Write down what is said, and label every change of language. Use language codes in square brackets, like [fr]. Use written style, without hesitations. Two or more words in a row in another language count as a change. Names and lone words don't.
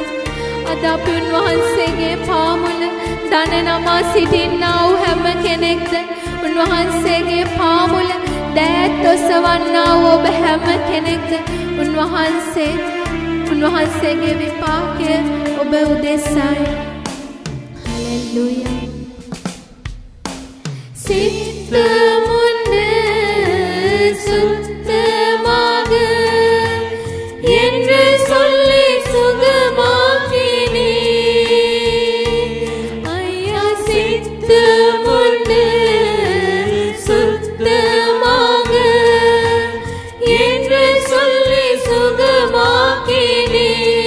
[si] අද අපි උන්වහන්සේගේ පාමුල දන නමා සිටින්නා වූ හැම කෙනෙක්ද උන්වහන්සේගේ පාමුල දෑත් ඔසවන්නා වූ ඔබ හැම කෙනෙක්ද උන්වහන්සේගේ විපාකය ඔබ උදෙසායි. Hallelujah. [ta] சித்தமுண்டு சுத்தமாக என்று சொல்லி சுகமாக்கினே. ஐயா சித்தமுண்டு சுத்தமாக என்று சொல்லி சுகமாக்கினே.